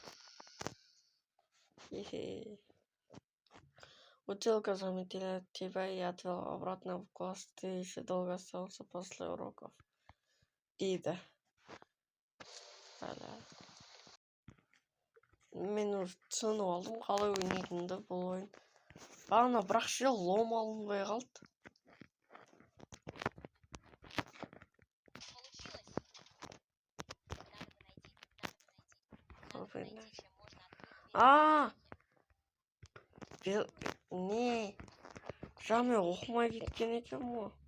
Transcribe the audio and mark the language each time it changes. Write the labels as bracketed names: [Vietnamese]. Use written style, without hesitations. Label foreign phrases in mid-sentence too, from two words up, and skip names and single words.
[Russian] Училка заметила тебя и отвела обратно в класс. Ты еще долго остался после уроков. Ида. [Kazakh] Мен уже түсініп алдым қалай ойнайтынымды бұл ойын. Бағана бірақ ше лом алынбай қалды. Не, жаңа оқымай кеткен екен ғой.